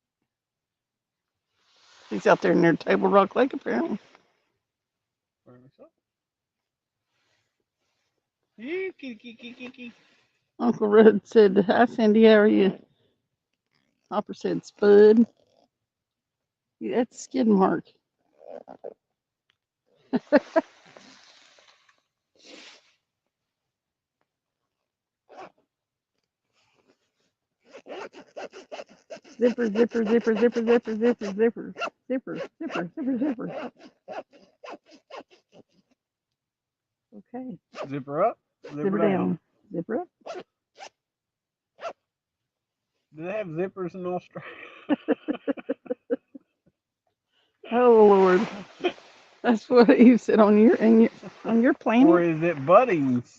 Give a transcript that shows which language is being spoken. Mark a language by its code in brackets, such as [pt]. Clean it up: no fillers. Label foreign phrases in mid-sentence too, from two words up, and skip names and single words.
[en] He's out there near Table Rock Lake, apparently. Apparently so. Yeah, kitty. Uncle Red said, hi, Cindy, how are you? Hopper said, Spud. Yeah, that's skid mark. Zipper, zipper, zipper, zipper, zipper, zipper, zipper, zipper, zipper, zipper, zipper. Okay. Zipper up, Zipper down. Zipper up. Do they have zippers in Australia? Oh Lord. That's what you said on your Or planet. is it buddings?